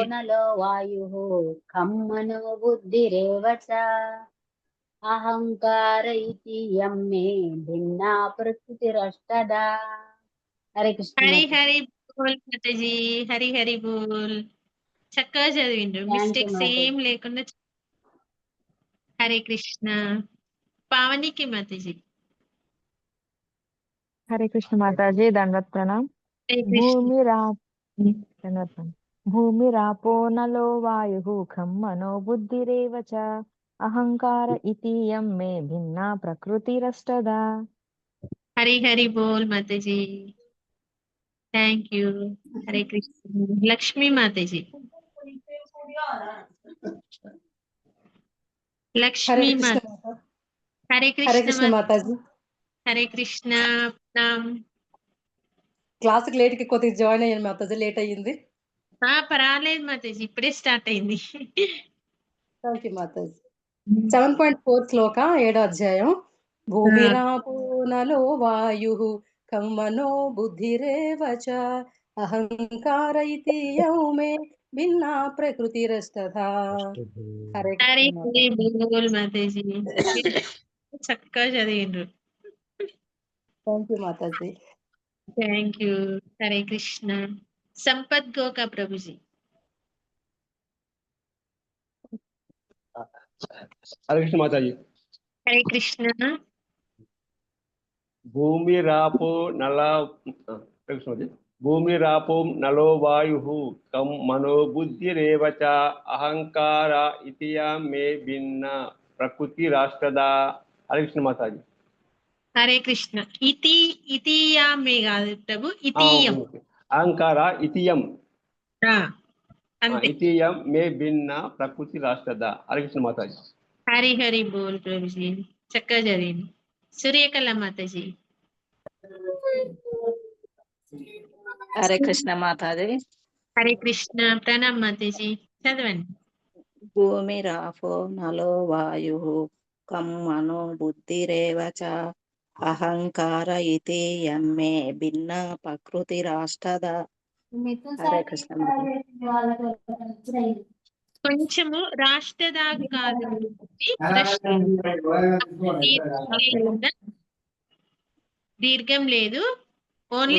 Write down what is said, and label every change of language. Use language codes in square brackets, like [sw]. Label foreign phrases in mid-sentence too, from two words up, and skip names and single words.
[sa] నలో వాయుః కం మనో బుద్ధిరేవ చ అహంకార ఇతి యం మే భిన్నా ప్రకృతిరష్టదా. [te] హరే కృష్ణ హరి మాత. హరి బోల్ మాతాజీ హరి హరి బోల్ చక్కగా చదివిండ్రు [en] thank you మిస్టేక్స్ [te] మాతాజీ. ఏం లేకుండా హరే కృష్ణ పావనికి మాతాజీ [hi] हरे कृष्ण माता जी दंडवत प्रणाम। [te] హరే కృష్ణ [hi] दंडवत प्रणाम। [sa] भूमिरापो नलो वायुः खं मनो बुद्धिरेव च अहंकार इति यं मे भिन्ना प्रकृतिरष्टदा। [te] హరి హరి బోల్ మాతాజీ [en] thank you [te] హరే కృష్ణ లక్ష్మీ మాతాజీ [hi] हरे [te] లక్ష్మీ [hi] कृष्ण [te] మాత [hi] माता। [te] హరే [hi] हरे [te] కృష్ణ [hi] कृष्ण माता जी। [te] హరే కృష్ణ ప్రణాం క్లాస్ కి లేట్ కి కొద్దిగా జాయిన్ అయ్యాను మాతాజీ, లేట్ అయ్యింది. పర్వాలేదు మాతాజీ ఇప్పుడే స్టార్ట్ అయింది [en] thank you [te] మాతాజీ. 7.4 శ్లోక 7వ అధ్యాయం. భూమిరాపో నలో వాయుః కం మనో బుద్ధిరేవ చ అహంకార ఇతి యౌ మే భిన్నా ప్రకృతిరస్తథా. హరే హరే కృష్ణ హరి మాతాజీ. బోల్ మాతాజీ చక్కగా చదివిండ్రు [en] thank you మాతాజీ. thank you [te] హరే కృష్ణ సంపత్ గోకా ప్రభుజీ [hi] हरे कृष्ण माता जी। [te] హరే కృష్ణ [sa] भूमिरापो नला हरे कृष्ण माता जी। भूमिरापो नलो वायुः कं मनो बुद्धिरेव च अहंकार इति यं मे भिन्ना प्रकृतिरष्टदा। [hi] हरे कृष्ण माता जी। [te] హరే కృష్ణ ఇతీయా మే కాదు ప్రభు ఇతీయం [sa] अहंकार इति यं [te] అంతే [sa] इति यं मे भिन्ना प्रकृतिरष्टदा। [hi] हरे कृष्ण माता जी। [te] హరి హరి బోల్ ప్రభుజీ చక్కగా చదివింది సూర్యకళ మాతాజీ [hi] हरे कृष्ण माताजी। [te] హరే కృష్ణ ప్రణాం మాతాజీ చదవండి [sa] भूमिरापो नलो वायुः कं मनो बुद्धिरेव च अहंकार इति यं मे भिन्ना प्रकृतिरष्टदा। [hi] हरे कृष्ण माताजी। [te] కొంచెము రాష్ట్రదా కాదు దీర్ఘం లేదు ఓన్లీ